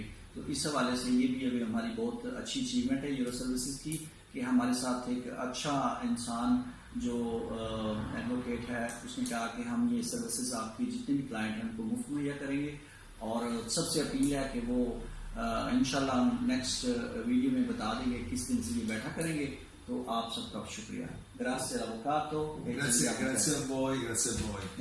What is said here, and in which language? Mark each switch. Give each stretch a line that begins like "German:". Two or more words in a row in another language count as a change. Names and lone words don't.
Urdu: تو اس حوالے سے یہ بھی ابھی ہماری بہت اچھی اچیومنٹ ہے یورو سروسز کی کہ ہمارے ساتھ ایک اچھا انسان جو ایڈووکیٹ ہے اس نے کہا کہ ہم یہ سروسز آپ کی جتنے بھی کلائنٹ ہیں ان کو مفت مہیا کریں گے، اور سب سے اپیل ہے کہ وہ ان شاء اللہ
English: next video
Urdu: میں بتا دیں گے کس دن سے یہ بیٹھا کریں گے. تو آپ سب کا شکریہ.
Italian: Grazie all'avvocato. Grazie a voi, grazie a voi.